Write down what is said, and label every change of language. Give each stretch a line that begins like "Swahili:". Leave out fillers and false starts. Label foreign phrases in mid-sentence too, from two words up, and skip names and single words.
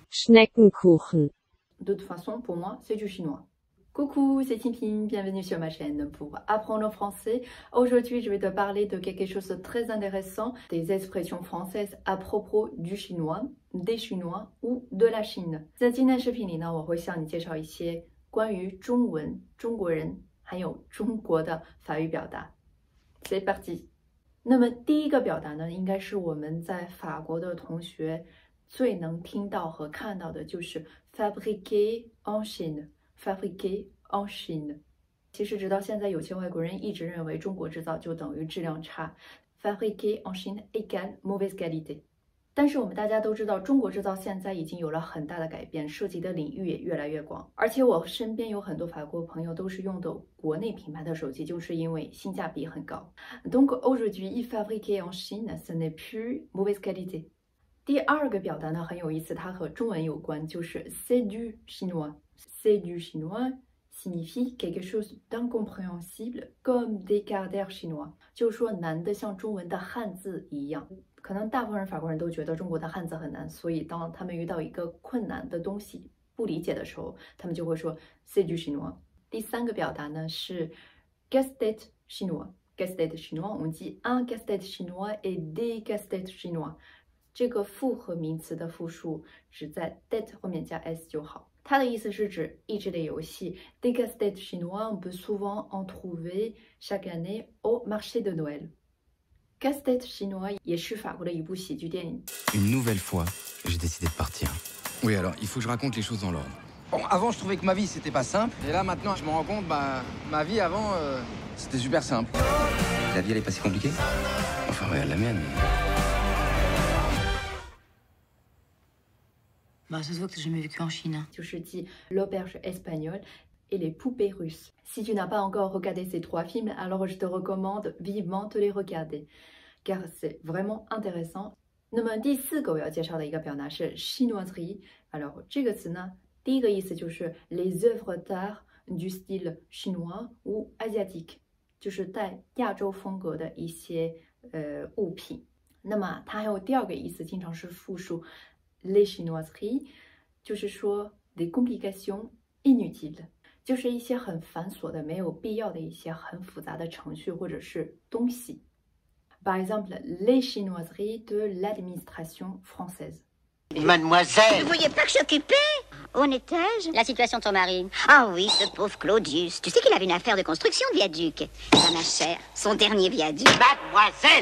French: Schneckenkuchen. De toute façon, pour moi, c'est du chinois. Coucou, c'est Timping, bienvenue sur ma chaîne pour apprendre le français. Aujourd'hui, je vais te parler de quelque chose de très intéressant, des expressions françaises à propos du chinois, des Chinois ou de la Chine.
Chinese: 在今天视频里呢，我会向你介绍一些关于中文、中国人还有中国的法语表达。
French: C'est parti。
Chinese: 那么第一个表达呢，应该是我们在法国的同学最能听到和看到的，就是
French: fabriqué en Chine。 fabriqué en Chine。
Chinese: 其实直到现在，有些外国人一直认为中国制造就等于质量差 ，
French: fabriqué en Chine égale mauvaise qualité。
Chinese: 但是我们大家都知道，中国制造现在已经有了很大的改变，涉及的领域也越来越广。而且我身边有很多法国朋友都是用的国内品牌的手机，就是因为性价比很高。
French: Donc aujourd'hui, fabriqué en Chine, ce n'est plus mauvaise qualité。
Chinese: 第二个表达呢很有意思，它和中文有关，就是
French: c'est du chinois。c'est du chinois signifie quelque chose d'incompréhensible comme des caractères chinois，
Chinese: 就是说难的像中文的汉字一样。可能大部分法国人都觉得中国的汉字很难，所以当他们遇到一个困难的东西不理解的时候，他们就会说
French: c'est du chinois。
Chinese: 第三个表达呢是
French: casse-tête chinois。 casse-tête chinois，
Chinese: 我们记
French: un casse-tête chinois et des casse-têtes chinois。
Chinese: 这个复合名词的复数只在 tête 后面加 s 就好。它的意思是指益智类游戏。
French: Des casse-têtes chinois, on peut souvent en trouver chaque année au marché de Noël。 Casse-tête chinois
Chinese: 也是法国的一部喜剧电影。
French: Une nouvelle fois, j'ai décidé de partir. Oui, alors, il faut que je raconte les choses dans l'ordre. Bon, avant, je trouvais que ma vie, c'était pas simple. Et là, maintenant, je me rends compte, ma vie avant, c'était super simple. La vie, elle est pas si compliquée? Enfin, regarde la mienne. Bah, ça se voit que t'as jamais vécu en Chine.
Chinese: 就是记
French: l'auberge espagnole et les poupées russes. Si tu n'as pas encore regardé ces trois films, alors je te recommande vivement de les regarder, car c'est vraiment intéressant.
Chinese: 那么第四个我要介绍的一个表达是 chinoiserie。alors 这个词呢，第一个意思就是
French: les œuvres d'art du style chinois ou asiatique，
Chinese: 就是带亚洲风格的一些物品。那么它还有第二个意思，经常是复数
French: les chinoiseries，
Chinese: 就是说
French: des complications inutiles，
Chinese: 就是一些很繁琐的、没有必要的一些很复杂的程序或者是东西。
French: Par exemple, les chinoiseries de l'administration française. Mademoiselle! Vous voyez pas que je suis occupée? Où en étais-je? La situation de ton mari. Ah oui, ce pauvre Claudius. Tu sais qu'il avait une affaire de construction de viaduc. Eh ben, ma chère, son dernier viaduc. Mademoiselle!